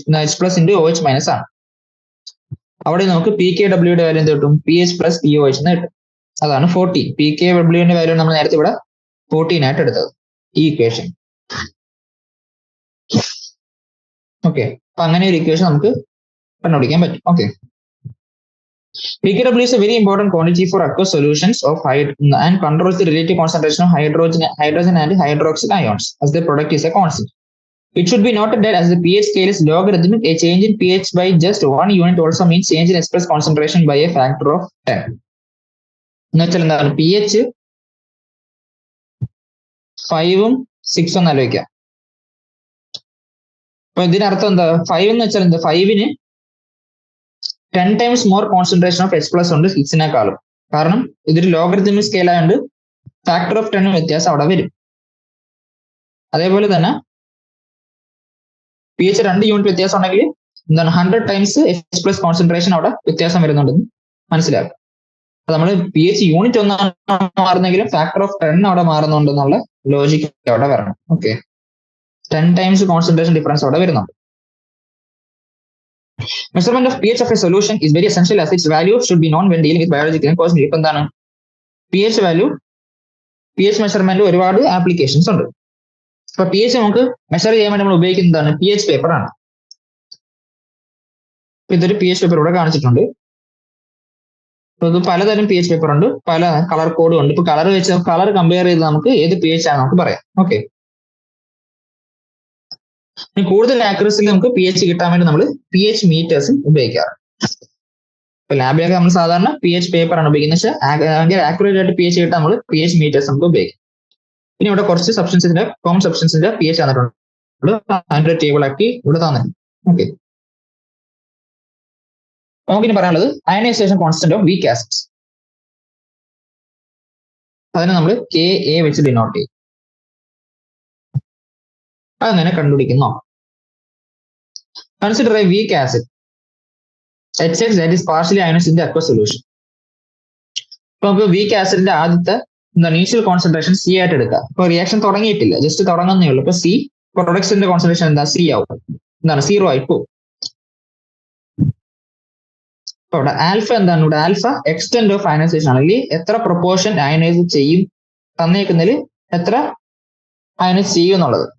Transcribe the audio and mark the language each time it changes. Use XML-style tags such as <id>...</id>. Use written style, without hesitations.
<ml>H plus into OH minus ആണ്. അവിടെ നമുക്ക് PKW യുടെ വാല്യൂ എന്ത് കിട്ടും? PH പ്ലസ് POH എന്ന് കിട്ടും. അതാണ് 14. PKW ന്റെ വാല്യൂ നമ്മൾ നേരത്തെ ഇവിടെ 14 ആയിട്ട് എടുത്തത് ഈ ഇക്വേഷൻ. ഓക്കെ, അപ്പൊ അങ്ങനെ ഒരു ഇക്വേഷൻ നമുക്ക് കണ്ടുപിടിക്കാൻ പറ്റും.</ml> <en>Okay, PKW is a very important quantity for aqueous solutions of and controls the relative concentration of hydrogen and hydroxyl ions as the product is a constant. It should be noted that as the pH scale is logarithmic, a change in pH by just 1 unit also means change in H plus concentration by a factor of 10.</en> <ml>എന്ന് വെച്ചാൽ എന്താണ്? PH 5ഉം 6ഉം ആലോചിക്കാം. അപ്പൊ ഇതിനർത്ഥം എന്താ? 5 എന്ന് വെച്ചാൽ എന്താ?</ml> <en>5ന് 10 times more concentration of H plus</en> <ml>ഉണ്ട് 6-നേക്കാളും. കാരണം ഇതൊരു ലോഗരിതമിക് സ്കെയിൽ ആയതുകൊണ്ട് ഫാക്ടർ ഓഫ് 10 വ്യത്യാസം അവിടെ വരും. അതേപോലെ തന്നെ PH 2 യൂണിറ്റ് വ്യത്യാസം ഉണ്ടെങ്കിൽ എന്താണ്? 100 times H plus കോൺസെൻട്രേഷൻ അവിടെ വ്യത്യാസം വരുന്നുണ്ടെന്ന് മനസ്സിലാക്കുക. അപ്പൊ നമ്മൾ PH യൂണിറ്റ് ഒന്നാണ് മാറുന്നെങ്കിലും ഫാക്ടർ ഓഫ് 10 അവിടെ മാറുന്നുണ്ടെന്നുള്ള ലോജിക് അവിടെ വരണം. ഓക്കെ, 10 times കോൺസെൻട്രേഷൻ ഡിഫറൻസ് അവിടെ വരുന്നുണ്ട്.</ml> <en>Measurement of pH of a solution is very essential as its value should be known when dealing with biological and cosmetic.</en> <ml>ഇപ്പൊ എന്താണ്? PH വാല്യൂ, PH മെഷർമെന്റ് ഒരുപാട് applications ഉണ്ട്. അപ്പൊ PH നമുക്ക് measure ചെയ്യാൻ വേണ്ടി നമ്മൾ ഉപയോഗിക്കുന്നതാണ് PH പേപ്പർ ആണ്. ഇതൊരു PH പേപ്പർ ഇവിടെ കാണിച്ചിട്ടുണ്ട്. ഇത് പലതരം PH പേപ്പർ ഉണ്ട്, പല കളർ കോഡും ഉണ്ട്. ഇപ്പൊ കളർ കമ്പയർ ചെയ്ത് നമുക്ക് ഏത് PH ആണ് നമുക്ക് പറയാം. ഓക്കെ, കൂടുതൽ ആക്യുറസിയിൽ നമുക്ക് PH കിട്ടാൻ വേണ്ടി നമ്മൾ PH മീറ്റേഴ്സും ഉപയോഗിക്കാറ്. ഇപ്പൊ ലാബിലൊക്കെ നമ്മൾ സാധാരണ PH പേപ്പർ ആണ് ഉപയോഗിക്കുന്നത്. പക്ഷേ ആക്യുറേറ്റ് ആയിട്ട് PH കിട്ടാൻ നമ്മൾ PH മീറ്റേഴ്സ് നമുക്ക് ഉപയോഗിക്കാം. പിന്നെ ഇവിടെ കുറച്ച് സബ്സ്റ്റൻസിന്റെ കോമൺ സബ്സ്റ്റൻസിന്റെ PH തന്നിട്ടുണ്ട്. അതിന്റെ ടേബിൾ ആക്കി ഇവിടെ തന്നിട്ടുണ്ട്. ഓക്കെ, നമുക്കിനി പറയാനുള്ളത് ionisation constant of week acids. അതിനെ നമ്മൾ KA വെച്ച് ഡിനോട്ട് ചെയ്യും. അതെങ്ങനെ കണ്ടുപിടിക്കുന്നു?</ml> <en>Consider a weak acid HX that is partially ionized in the aqueous solution.</en> <ml>ഇപ്പൊ നമുക്ക് വീക്ക് ആസിഡിന്റെ ആദ്യത്തെ ഇനീഷ്യൽ കോൺസെൻട്രേഷൻ C ആയിട്ട് എടുക്കാം. ഇപ്പൊ റിയാക്ഷൻ തുടങ്ങിയിട്ടില്ല, ജസ്റ്റ് തുടങ്ങുന്നേ ഉള്ളൂ. ഇപ്പൊ C പ്രൊഡക്ട്സിന്റെ കോൺസെൻട്രേഷൻ എന്താ? C ആവും. എന്താണ്? 0 ആയി പോകും. അപ്പൊ ഇവിടെ ആൽഫ എന്താണ്? ഇവിടെ ആൽഫ എക്സ്റ്റെന്റ് ഓഫ് അയനൈസേഷൻ ആണ്. അല്ലെങ്കിൽ എത്ര പ്രൊപ്പോർഷൻ അയനൈസ് ചെയ്യും, തന്നേക്കുന്നതിൽ എത്ര അയനൈസ് ചെയ്യും എന്നുള്ളത്.</ml>